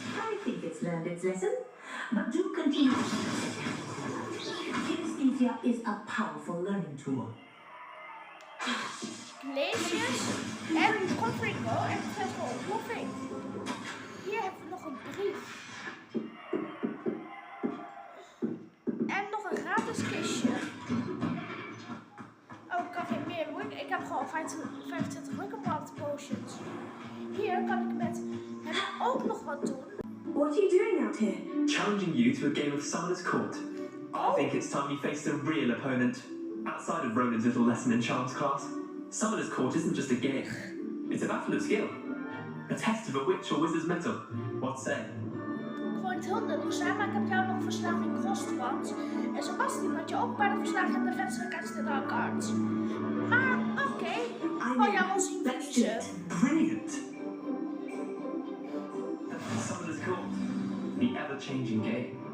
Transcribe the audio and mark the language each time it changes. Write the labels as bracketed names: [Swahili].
[English] I think it's learned its lesson, but do continue. Kinesthesia is a powerful learning tool. [Dutch] Glacius en Confringo en het geeft gewoon ontploffing. Hier hebben we nog een brief. En nog een gratis kistje. Oh, ik kan geen meer. Ik heb gewoon 25 Wickenwald potions. Hier kan ik met hem ook nog wat doen. [English] What are you doing out here? Challenging you to a game of Summoner's Court. I think it's time you faced a real opponent. Outside of Ronan's little lesson in Charms class, Summoner's Court isn't just a game. It's a battle of skill. A test of a witch or wizard's mettle. What say? [Dutch] Ik wou niet heel nuttig zijn, maar ik heb jou nog verslagen in Crosswatch. En Sebastian had je ook bijna verslagen in de wedstrijd [English] against the Dark Arts. [Dutch] Maar oké, ik wil jou wel zien verliezen. [English] Brilliant! Summoner's Court. The ever-changing game.